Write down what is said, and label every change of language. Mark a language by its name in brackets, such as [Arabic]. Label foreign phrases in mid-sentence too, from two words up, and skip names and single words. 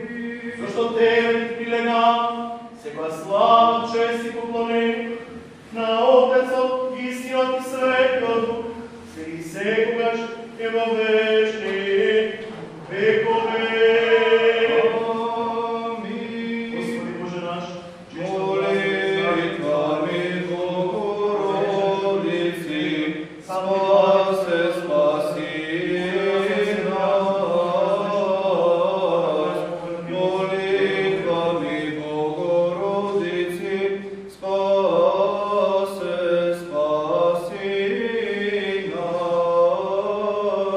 [Macedonian] Зашто Тебе ти прилега секоја слава, чест и поклонение на Отецот, Истинот и Светиот Дух, се и секогаш и во вечни векове. Амин. [Church Slavic] Господи Боже наш, Молитвами Богородици, спаси, спаси нас. Молитвами Богородици, спаси, спаси нас.